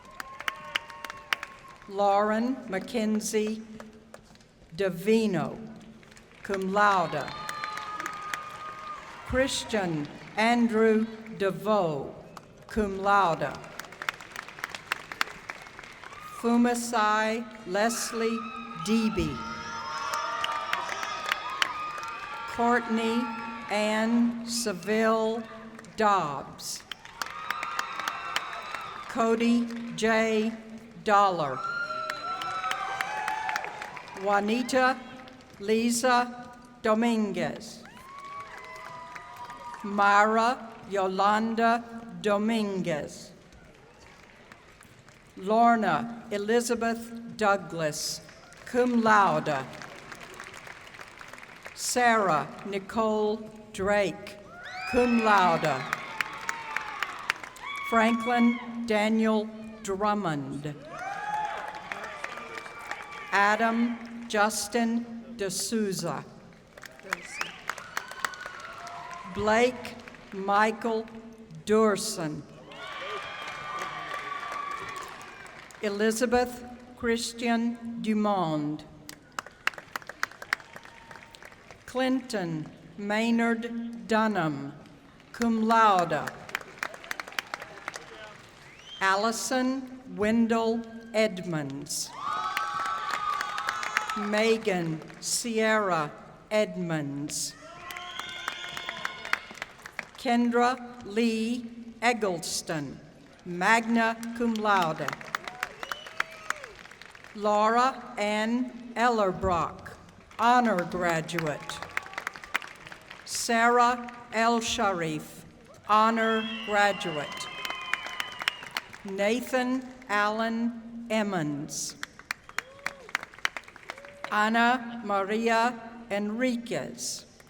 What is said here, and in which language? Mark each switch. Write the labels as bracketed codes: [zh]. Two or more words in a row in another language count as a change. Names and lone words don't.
[en] Lauren Mackenzie Davino, [la] cum laude. [en] Christian Andrew DeVoe, [la] cum laude. [en] Fumasai Leslie Deeby. Courtney Ann Seville Dobbs. Cody J. Dollar. Juanita Lisa Dominguez. Mara Yolanda Dominguez. Lorna Elizabeth Douglas, [la] cum laude. [en] Sarah Nicole Drake, [la] cum laude. [en] Franklin Daniel Drummond. Adam Justin D'Souza. Blake Michael Durson. Elizabeth Christian Dumond. Clinton Maynard Dunham, [la] cum laude. [en] Allison Wendell Edmonds. Megan Sierra Edmonds. Kendra Lee Eggleston, [la] magna cum laude. [en] Laura Ann Ellerbrock, honor graduate. Sarah El Sharif, honor graduate. Nathan Allen Emmons. Ana Maria Enriquez.